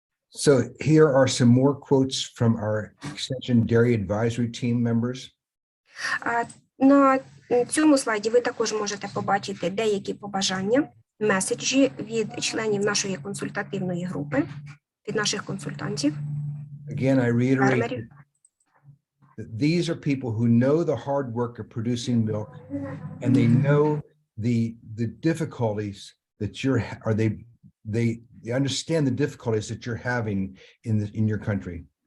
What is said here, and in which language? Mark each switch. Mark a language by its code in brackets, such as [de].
[en] So here are some more quotes from our Extension Dairy Advisory Team members. [uk] На цьому слайді ви також можете побачити деякі побажання, меседжі від членів нашої консультативної групи, від наших консультантів. [en] Again, I reiterate that these are people who know the hard work of producing milk, and they know the difficulties that they understand the difficulties that you're having in your country.